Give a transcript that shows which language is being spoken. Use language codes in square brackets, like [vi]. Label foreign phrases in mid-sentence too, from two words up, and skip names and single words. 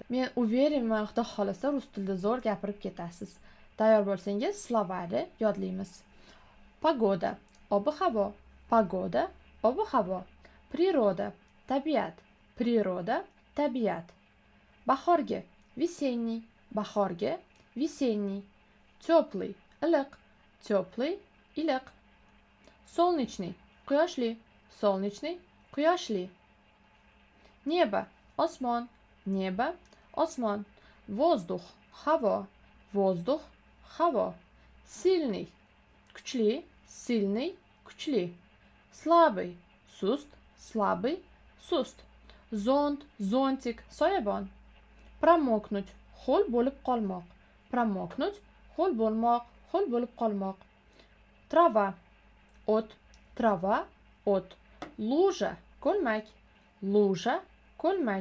[uz] Men uverенman, Xudo xolasa rus tilida zo'r gapirib ketasiz. Tayyor bo'lsangiz, slovarni yodlaymiz. [ru] Погода, ob-havo, погода, ob-havo. Природа, tabiat, природа, tabiat. [uz] Bahorgi, [ru] весенний, bahorgi, весенний. Теплый, iliq, теплый, iliq. Солнечный, quyoshli, солнечный, quyoshli. Небо, osmon, небо, osmon. Воздух, havo, воздух, havo. Сильный, kuchli, сильный, kuchli. Слабый, sust, слабый, [uz] sust. Zont, zontik, soyabon. Pramoknуть, ho'l bo'lib qolmoq. Pramoknуть, ho'l bo'lmoq, ho'l bo'lib qolmoq. Trava, o't, trava, o't. Luja, ko'lmak, luja, ko'lmak.